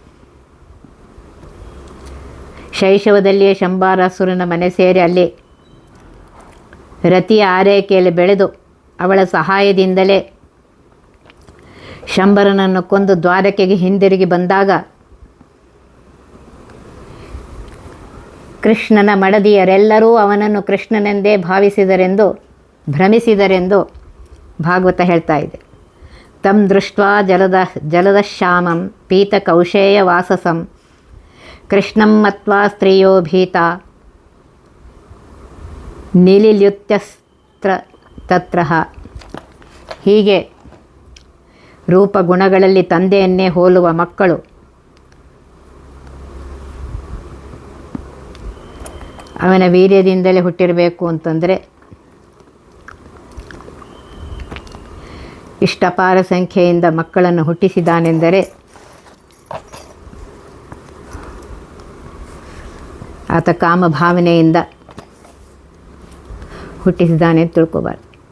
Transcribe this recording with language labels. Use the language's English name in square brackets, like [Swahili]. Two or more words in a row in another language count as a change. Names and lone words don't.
[Kannada] ಶೈಶವದಲ್ಲಿಯೇ ಶಂಬಾರಾಸುರನ ಮನೆ ಸೇರಿ ಅಲ್ಲಿ ರತಿಯ ಆರೈಕೆಯಲ್ಲಿ ಬೆಳೆದು ಅವಳ ಸಹಾಯದಿಂದಲೇ ಶಂಬರನನ್ನು ಕೊಂದು ದ್ವಾರಕೆಗೆ ಹಿಂದಿರುಗಿ ಬಂದಾಗ ಕೃಷ್ಣನ ಮಡದಿಯರೆಲ್ಲರೂ ಅವನನ್ನು ಕೃಷ್ಣನೆಂದೇ ಭ್ರಮಿಸಿದರೆಂದು ಭಾಗವತ ಹೇಳ್ತಾ ಇದೆ. [Sanskrit] ತಂ ದೃಷ್ಟ್ವಾ ಜಲದಶ್ಯಾಮಂ ಪೀತಕೌಶೇಯ ವಾಸಸಂ ಕೃಷ್ಣಂ ಮತ್ವಾ ಸ್ತ್ರೀಯೋ ಭೀತ ನಿಲಿಲ್ಯುತ್ಯಸ್ತ್ರ ತತ್ರಃ. [Kannada] ಹೀಗೆ ರೂಪಗುಣಗಳಲ್ಲಿ ತಂದೆಯನ್ನೇ ಹೋಲುವ ಮಕ್ಕಳು ಅವನ ವೀರ್ಯದಿಂದಲೇ ಹುಟ್ಟಿರಬೇಕು ಅಂತಂದರೆ ಇಷ್ಟಪಾರ ಸಂಖ್ಯೆಯಿಂದ ಮಕ್ಕಳನ್ನು ಹುಟ್ಟಿಸಿದಾನೆಂದರೆ ಆತ ಕಾಮಭಾವನೆಯಿಂದ ಹುಟ್ಟಿಸಿದ್ದಾನೆ ಅಂತ ತಿಳ್ಕೋಬಾರ್ದು.